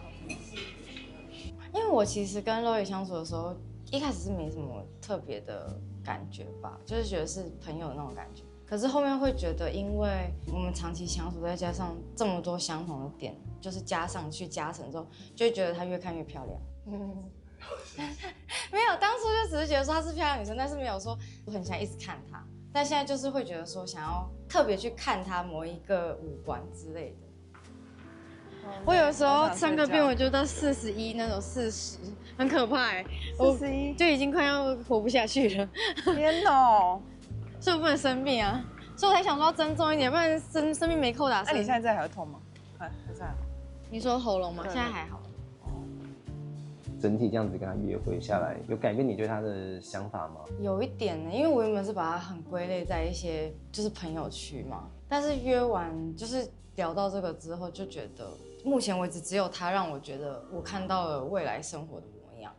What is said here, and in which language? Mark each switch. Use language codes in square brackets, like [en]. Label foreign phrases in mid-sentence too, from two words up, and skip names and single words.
[zh] 因為我其實跟Loy相處的時候，一開始是沒什麼特別的感覺吧，就是覺得是朋友的那種感覺。可是後面會覺得，因為我們長期相處，再加上這麼多相同的點，就是加上去加成之後，就會覺得她越看越漂亮。沒有，當初就只是覺得說她是漂亮女生，但是沒有說我很想一直看她。但現在就是會覺得說，想要特別去看她某一個五官之類的。我有時候上個病我就到41那種40，很可怕哎，41就已經快要活不下去了。天哪！所以我不能生病啊，所以我才想說要增重一點，不然生病沒扣打。那你現在還會痛嗎？還在。你說喉嚨嗎？現在還好。整體這樣子跟他約會下來，有改變你對他的想法嗎？有一點呢，因為我原本是把他很歸類在一些就是朋友區嘛，但是約完就是聊到這個之後，就覺得目前為止只有他讓我覺得我看到了未來生活的模樣。